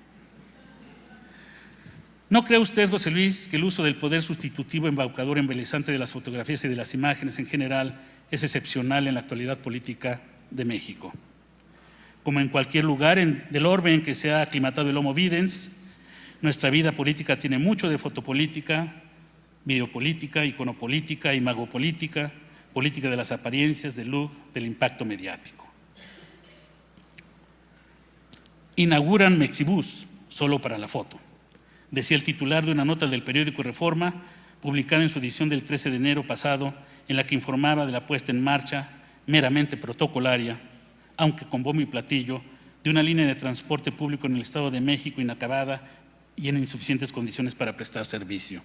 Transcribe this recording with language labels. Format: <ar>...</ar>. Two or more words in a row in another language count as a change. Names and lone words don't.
<es>¿No cree usted, José Luis, que el uso del poder sustitutivo embaucador embelesante de las fotografías y de las imágenes en general es excepcional en la actualidad política de México? Como en cualquier lugar del orbe en que se ha aclimatado el</es> <la>Homo videns,</la> <es>nuestra vida política tiene mucho de fotopolítica, videopolítica, iconopolítica, imagopolítica, política de las apariencias, del look, del impacto mediático. Inauguran Mexibus, solo para la foto, decía el titular de una nota del periódico Reforma, publicada en su edición del 13 de enero pasado, en la que informaba de la puesta en marcha meramente protocolaria, aunque con bombo y platillo, de una línea de transporte público en el Estado de México inacabada y en insuficientes condiciones para prestar servicio.</es>